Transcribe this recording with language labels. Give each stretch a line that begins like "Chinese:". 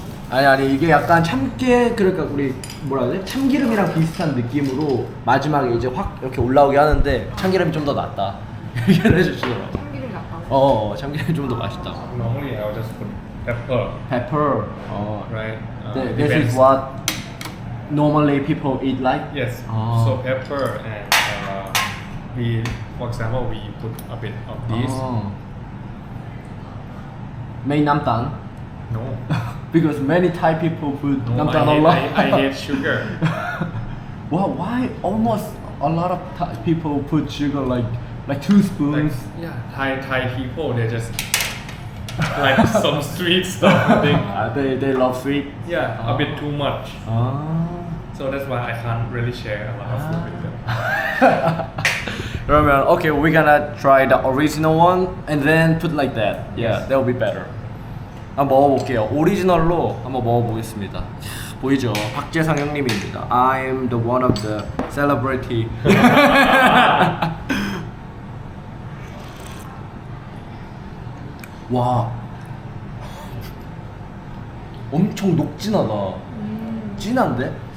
Korean: 아니 이게 약간 참깨 그러니까 우리 뭐라 해야 돼? 참기름이랑 비슷한 느낌으로 마지막에 이제 확 이렇게 올라오게 하는데 참기름이 좀 더 낫다 얘기를 해주시더라고. 참기름 같다고. 참기름이 좀 더 맛있다.
English: Normally I'll just put pepper, Pepper. right? This Depends. is what normally people eat like. Yes. Oh. So pepper and we, for example, we put a bit of this. Made namtan. No. Because many Thai people put No, namtan a lot. I hate sugar. Wow, why almost a lot of Thai people put sugar like 2 Like, spoons? yeah, Thai people they just like some sweet stuff. I think. They love sweet. Yeah, a bit too much. So that's why I can't really share a lot of food with them.
Korean: 그러면
English: okay, we're gonna try the original one and then put like that. Yeah, Yes. that will be better.
Korean: 한번 먹어볼게요. 오리지널로 한번 먹어보겠습니다. 보이죠? 박재상 형님입니다.
English: I'm the one of the celebrity.
Korean: 와, 엄청 녹진하다. 진한데?